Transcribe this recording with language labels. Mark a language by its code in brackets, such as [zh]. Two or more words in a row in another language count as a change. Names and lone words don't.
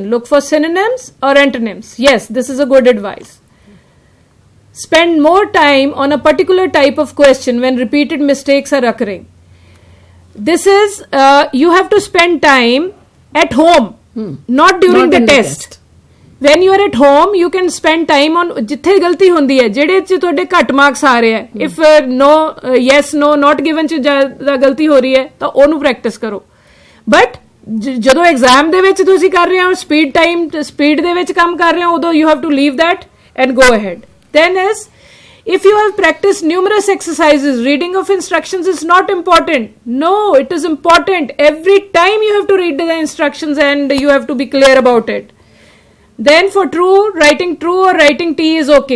[en] Look for synonyms or antonyms. Yes, this is a good advice. Spend more time on a particular type of question when repeated mistakes are occurring. This is, you have to spend time at home, not during the test. When you are at home, you can spend time on [pa] ਜਿੱਥੇ ਗਲਤੀ ਹੁੰਦੀ ਹੈ, ਜਿਹੜੇ ਚ ਤੁਹਾਡੇ ਘੱਟ ਮਾਰਕਸ ਆ ਰਹੇ ਹੈ. [en] If no, yes, no, not given [pa] ਚ ਜ਼ਿਆਦਾ ਗਲਤੀ ਹੋ ਰਹੀ ਹੈ ਤਾਂ ਉਹਨੂੰ ਪ੍ਰੈਕਟਿਸ ਕਰੋ. ਬਟ ਜਦੋਂ ਐਗਜ਼ਾਮ ਦੇ ਵਿੱਚ ਤੁਸੀਂ ਕਰ ਰਹੇ ਹੋ, ਸਪੀਡ ਦੇ ਵਿੱਚ ਕੰਮ ਕਰ ਰਹੇ ਹੋ, ਉਦੋਂ [en] you have to leave that and go ahead. Then is, if you have practiced numerous exercises, reading of instructions is not important. No, it is important. Every time you have to read the instructions and you have to be clear about it. Then for writing true or writing T is okay.